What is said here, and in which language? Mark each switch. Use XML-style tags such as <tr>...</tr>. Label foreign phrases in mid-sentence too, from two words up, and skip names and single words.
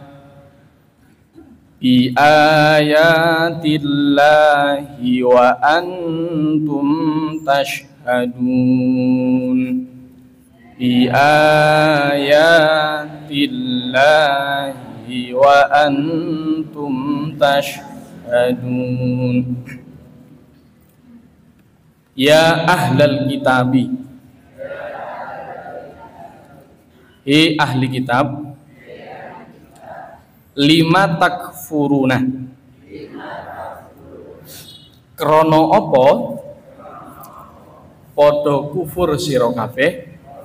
<ar>بآيات الله وأنتم تشهدون. بآيات الله وأنتم تشهدون. يا أهل الكتاب,</ar> <jv>hei ahli kitab,</jv> <ar>لم تكفرون,</ar> <jv>krono opo podo kufur sira kabeh</jv>